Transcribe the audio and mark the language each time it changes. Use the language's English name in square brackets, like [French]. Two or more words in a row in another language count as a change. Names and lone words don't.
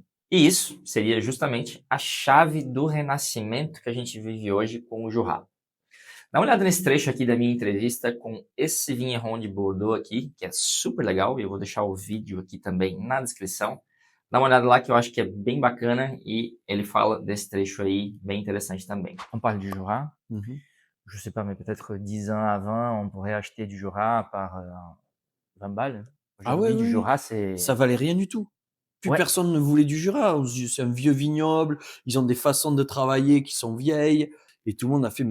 [Portuguese] E isso seria justamente a chave do renascimento que a gente vive hoje com o Jura. Dá uma olhada nesse trecho aqui da minha entrevista com esse Vigneron de Bordeaux aqui, que é super legal, e eu vou deixar o vídeo aqui também na descrição. Dá uma olhada lá que eu acho que é bem bacana e ele fala desse trecho aí bem interessante também. [French] On parle du Jura. Je sais pas, mais peut-être 10 ans avant, on pourrait acheter du Jura par 20 balles. Ah ouais, Aujourd'hui, du oui, oui. Jura, c'est... Ça valait rien du tout. Plus Ouais, personne ne voulait du Jura. C'est un vieux vignoble, ils ont des façons de travailler qui sont vieilles, et tout le monde a fait